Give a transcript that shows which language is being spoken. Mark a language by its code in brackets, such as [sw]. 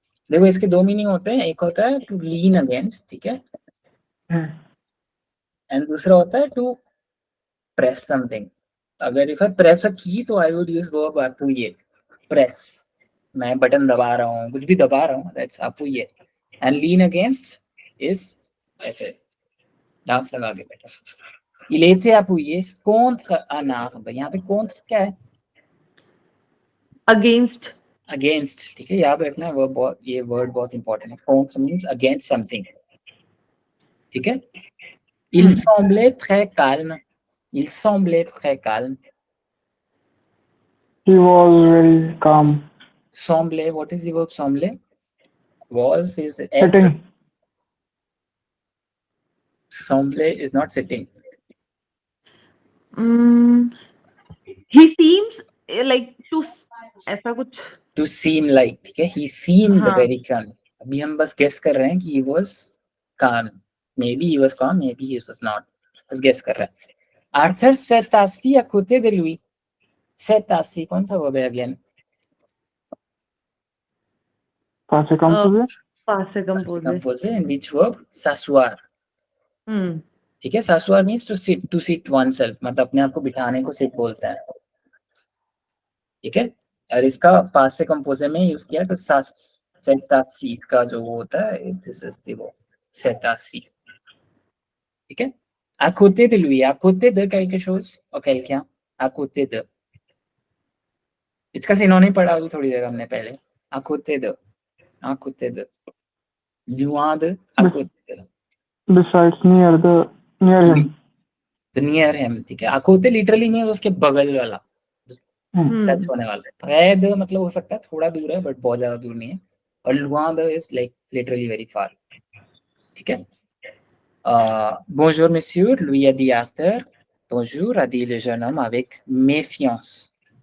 [hi] देखो इसके दो मीनिंग होते हैं, एक होता है टू लीन अगेंस्ट, ठीक है, एंड दूसरा होता है टू प्रेस समथिंग. अगर इफ आई प्रेस अ की तो I would use verb [fr] appuyé. [hi] Press, मैं बटन दबा रहा हूँ, कुछ भी दबा रहा हूँ, that's appuyé. And lean against is ऐसे डांस लगा के बैठा. [fr] Il était appuyé contre un arbre. [hi] यहाँ पे [fr] contre [hi] क्या है? अगेंस्ट. अगेंस्ट, ठीक है, याद रखना ये वर्ड बहुत इंपॉर्टेंट है. [fr] contre [en] Means against something, ठीक है. [fr] Il semblait très calme. Il semblait très calme. [en] He was very calm. Semblait, what is the verb semblait? Was is Sitting. Semblait is not sitting. He seems like to ऐसा कुछ. To seem like, ठीक है. He seemed very calm. [hi] अभी हम बस guess कर रहे हैं कि he was calm. [en] Maybe he was calm, maybe he was not. [hi] बस guess कर रहे हैं. [fr] Arthur s'est assis à côté de lui. S'est assis, [hi] कौन सा verb है again? [fr] Passé composé. Passé composé. [en] And which verb? [fr] S'asseoir. [hi] ठीक है. [fr] s'asseoir [en] means to sit oneself. [hi] मतलब अपने आप को बिठाने को sit बोलता है, ठीक है. और इसका पासे कंपोजे में यूज किया तो s'assit का जो होता है, दिस इज द वो s'assit, ठीक है. [fr] À côté de lui, à côté de quelque chose ou quelqu'un, à côté de. [hi] इसका सिनोनिम पढ़ा अभी थोड़ी देर हमने पहले. [fr] À côté de, à côté de, loin de, à côté de. [en] Besides, near him. [hi] तो near him, ठीक है. à côté लिटरली नहीं है, उसके बगल वाला, टच होने वाला. près de मतलब हो सकता है थोड़ा दूर है बट बहुत ज्यादा दूर नहीं है. और loin de is like literally very far, ठीक है. [fr] Bonjour monsieur, lui a dit Arthur. Bonjour, a dit le jeune homme avec méfiance.